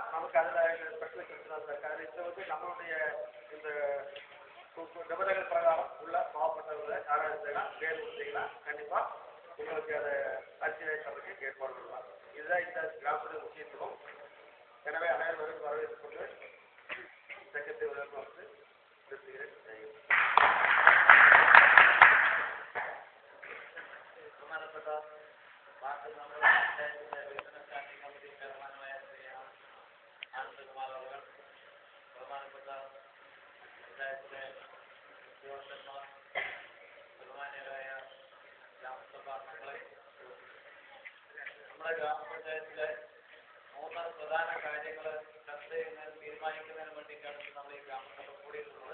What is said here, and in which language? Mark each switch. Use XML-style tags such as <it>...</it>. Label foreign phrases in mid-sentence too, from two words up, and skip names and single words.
<ta>நமக்கு அதில் ஸ்பெஷல் பிரச்சனை இருக்காது. இது வந்து நம்மளுடைய இந்த நிபந்தனைகள் பிரகாரம் உள்ள பாவப்பட்டவர்களை யாராவது இருந்தீங்கன்னா பேர் கொடுத்தீங்கன்னா கண்டிப்பாக உங்களுக்கு அதை அரிசி வைக்கிறதுக்கு ஏற்பாடு பண்ணலாம். இதுதான் இந்த கிராமத்துடைய முக்கியத்துவம். எனவே அனைவரும் வரவேற்றுக் கொண்டு செக்ரட்டரி வந்து நிறுத்துகிறேன்.</ta> <ml>ബഹുമാനപ്പെട്ട ഭാരത നമ്മുടെ പഞ്ചായത്തിലെ വികസന</ml> <en>standing committee</en> <ml>ചെയർമാനുമായ ശ്രീ ആനന്ദകുമാർ അവർ, ബഹുമാനപ്പെട്ട പഞ്ചായത്തിലെ ഉദ്യോഗസ്ഥന്മാർ, ബഹുമാന്യരായ ഗ്രാമസഭാ അംഗങ്ങളെ, നമ്മുടെ ഗ്രാമപഞ്ചായത്തിലെ 3 പ്രധാന കാര്യങ്ങൾ ചർച്ച ചെയ്യുന്നതിന് തീരുമാനിക്കുന്നതിന് വേണ്ടിയിട്ടാണ് നമ്മൾ ഈ ഗ്രാമസഭ കൂടിയിട്ടുള്ളത്.</ml>